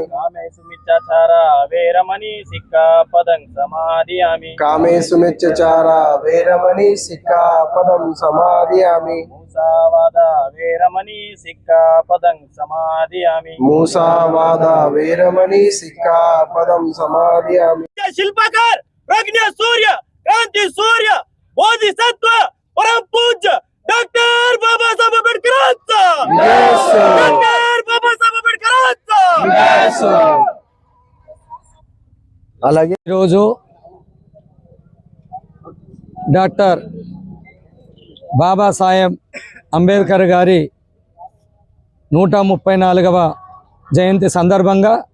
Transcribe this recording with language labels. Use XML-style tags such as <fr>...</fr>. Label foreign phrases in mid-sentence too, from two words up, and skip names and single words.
<pi>कामेषु मिच्छाचारा वेरमणि सिक्खापदं समाधियामि कामेषु मिच्छाचारा वेरमणि सिक्खापदं समाधियामि मूसावादा वेरमणि सिक्खापदं समाधियामि मूसावादा वेरमणि सिक्खापदं समाधियामि</pi> <mr>शिल्पकार प्रज्ञ सूर्य क्रांति सूर्य बोधिसत्व परम पूज्य डॉक्टर बाबासाहेब आंबेडकरांचा डॉक्टर बाबासाहेब आंबेडकरांचा</mr> <te>అలాగే ఈరోజు డాక్టర్ బాబాసాహెబ్ అంబేద్కర్ గారి 134వ జయంతి సందర్భంగా</te>